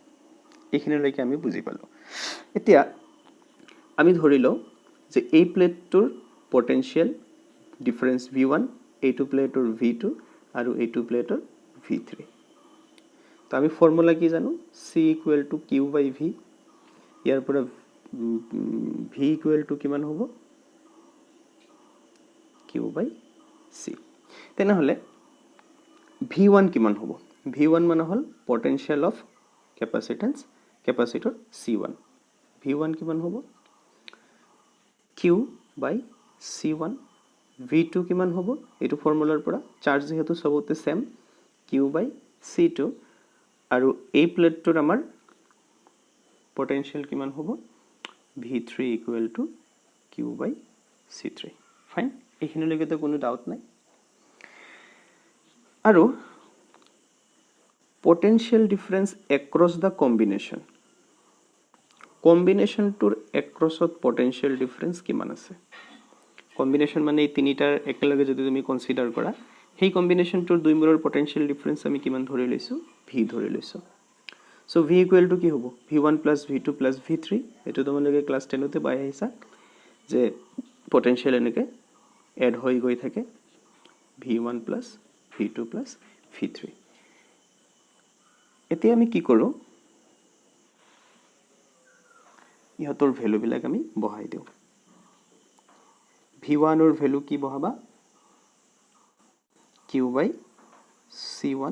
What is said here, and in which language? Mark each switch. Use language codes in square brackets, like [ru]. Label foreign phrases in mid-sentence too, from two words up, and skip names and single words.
[as] এইখিনিলৈকে আমি বুজি পালোঁ। এতিয়া আমি ধৰি লওঁ যে এই প্লেটটোৰ [en] potential difference [as] V1 এইটো প্লেটৰ V2 আৰু এইটো প্লেটৰ V3 তো আমি ফৰ্মুলা কি জানো [en] C equal to Q by V [as] ইয়াৰ পৰা [en] V equal to [as] কিমান হ'ব [en] Q by C [as] তেনেহলে V1 কিমান হ'ব V1 মানে হল [en] potential of capacitance [as] capacitor C1 V1 কিমান হ'ব [en] Q by C1 [as] V2 কিমান হ'ব এইটো ফৰ্মুলাৰ পৰা চাৰ্জ যেহেতু সবতে সেম [en] Q by C2 [as] আৰু এই প্লেটটোৰ আমাৰ পটেনশিয়াল কিমান হ'ব [en] V3 equal to Q by C3 fine [as] এইখিনিলৈকে তো কোনো ডাউট নাই আৰু [en] potential difference across the combination [as] tour [en] across of potential difference [as] কিমান আছে combination মানে এই তিনিটাৰ একেলগে যদি তুমি কনসিডাৰ কৰা সেই combination tour দুই মূৰৰ potential difference আমি কিমান ধৰি লৈছো v ধৰি লৈছো [en] so v equal to [as] কি হ'ব [en] v1 plus v2 plus v3 [as] এটো তোমালোকে ক্লাস 10 তে পাই আহিছা যে potential এনেকে এড হৈ গৈ থাকে [en] v1 plus v2 plus v3 [as] এতিয়া আমি কি কৰো ইহতৰ ভ্যালু বিলাক আমি বহাই দিও v1 ৰ ভ্যালু কি বহাবা [en] q by c1